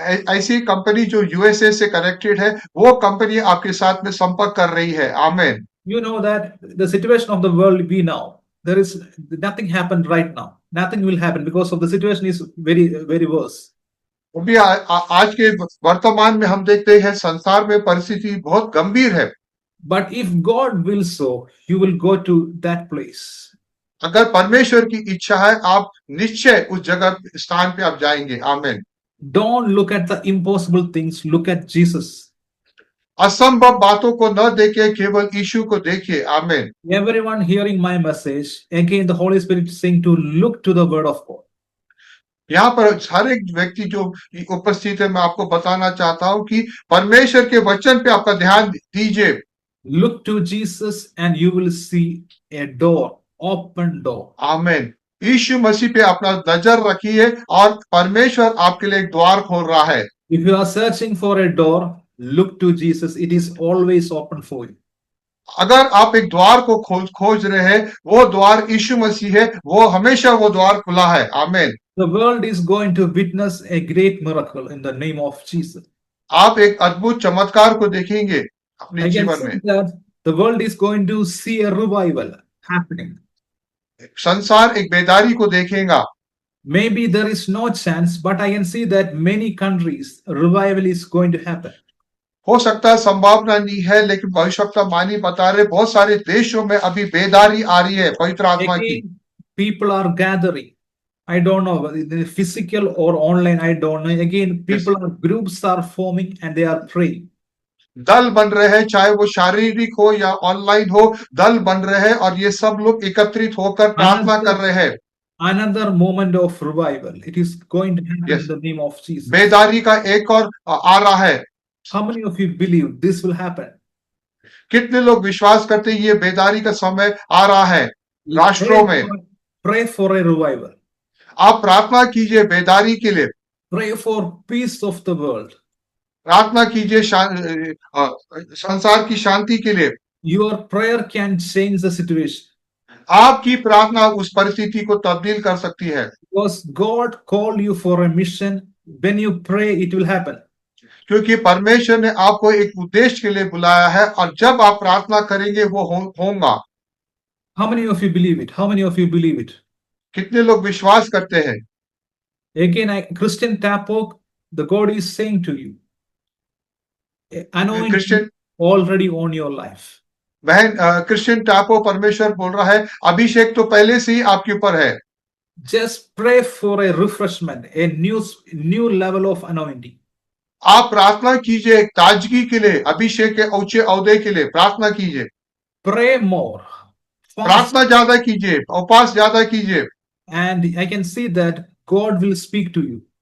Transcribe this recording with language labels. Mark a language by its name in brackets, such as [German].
[Hindi] ऐसी कंपनी जो यूएसए से कनेक्टेड है, वो कंपनी आपके साथ में संपर्क कर रही है। आमीन। [English] You know that the situation of the world we now, there is nothing happened right now. Nothing will happen because of the situation is very, very worse. [Hindi] वो भी आज के वर्तमान में हम देखते हैं संसार में परिस्थिति बहुत गंभीर है। [English] But if God will so, you will go to that place. [Hindi] अगर परमेश्वर की इच्छा है आप निश्चय उस जगह स्थान पे आप जाएंगे। आमीन। [English] Don't look at the impossible things, look at Jesus. [Hindi] असंभव बातों को न देखे, केवल यीशु को देखिए। आमीन। [English] Everyone hearing my message, again the Holy Spirit is saying to look to the Word of God. [Hindi] यहाँ पर हर एक व्यक्ति जो उपस्थित है, मैं आपको बताना चाहता हूं कि परमेश्वर के वचन पे आपका ध्यान दीजिए। [English] Look to Jesus and you will see a door, open door. [Hindi] आमीन। यीशु मसीह पे अपना नजर रखिए और परमेश्वर आपके लिए एक द्वार खोल रहा है। [English] If you are searching for a door, look to Jesus. It is always open for you. [Hindi] अगर आप एक द्वार को खोज रहे हैं, वो द्वार यीशु मसीह है, वो हमेशा वो द्वार खुला है। आमीन। [English] The world is going to witness a great miracle in the name of Jesus. [Hindi] आप एक अद्भुत चमत्कार को देखेंगे अपने [English] I can [Hindi] जीवन [English] see [Hindi] में। [English] that the world is going to see a revival happening. [Hindi] संसार एक बेदारी को देखेगा। [English] Maybe there is no chance, but I can see that many countries revival is going to happen. [Hindi] हो सकता है संभावना नहीं है, लेकिन भविष्यवाणी बता रहे बहुत सारे देशों में अभी बेदारी आ रही है पवित्र आत्मा की। [English] Again, people are gathering. I don't know whether it is physical or online. I don't know. Again, people are groups are forming and they are praying. [Hindi] दल बन रहे हैं, चाहे वो शारीरिक हो या ऑनलाइन हो, दल बन रहे हैं और ये सब लोग एकत्रित होकर प्रार्थना कर रहे हैं। [English] Another moment of revival. It is going to happen in the name of Jesus. [Hindi] बेदारी का एक और आ रहा है। [English] How many of you believe this will happen? [Hindi] कितने लोग विश्वास करते हैं ये बेदारी का समय आ रहा है राष्ट्रों में? [English] Pray for a revival. [Hindi] आप प्रार्थना कीजिए बेदारी के लिए। [English] Pray for peace of the world. [Hindi] प्रार्थना कीजिए संसार की शांति के लिए। [English] Your prayer can change the situation. [Hindi] आपकी प्रार्थना उस परिस्थिति को तब्दील कर सकती है। [English] Because God called you for a mission. When you pray, it will happen. [Hindi] क्योंकि परमेश्वर ने आपको एक उद्देश्य के लिए बुलाया है और जब आप प्रार्थना करेंगे वो होगा। [English] How many of you believe it? How many of you believe it? [Hindi] कितने लोग विश्वास करते हैं? [English] Again, Christian Tapok, the God is saying to you, anointing already on your life. [Hindi] बहन क्रिश्चियन टापो परमेश्वर बोल रहा है अभिषेक तो पहले से ही आपके ऊपर है। [English] Just pray for a refreshment, a new level of anointing. [Hindi] आप प्रार्थना कीजिए एक ताजगी के लिए, अभिषेक के ऊंचे औहदे के लिए प्रार्थना कीजिए। [English] Pray more. [Hindi] प्रार्थना ज्यादा कीजिए, उपवास ज्यादा कीजिए। [English] And I can see that God will speak to you.